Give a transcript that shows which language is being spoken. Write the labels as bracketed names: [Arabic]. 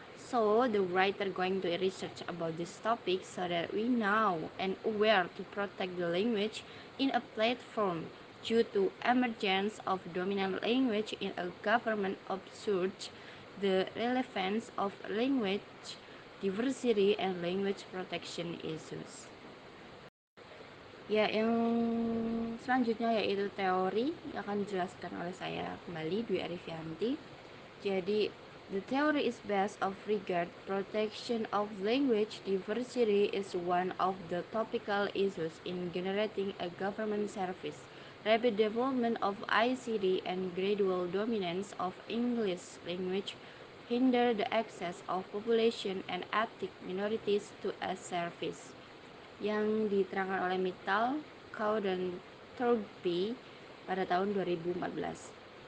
[English] So the writer going to research about this topic so that we know and aware to protect the language in a platform due to emergence of dominant language in a government observes the relevance of language diversity and language protection issues. [Indonesian] Ya, yang selanjutnya yaitu teori yang akan dijelaskan oleh saya kembali, Dwi Arifianti. Jadi, [English] the theory is based of regard protection of language diversity is one of the topical issues in generating a government service. Rapid development of ICT and gradual dominance of English language hinder the access of population and ethnic minorities to a service, [Indonesian] yang diterangkan oleh Mittal, Cow, dan Thorpe pada tahun 2014.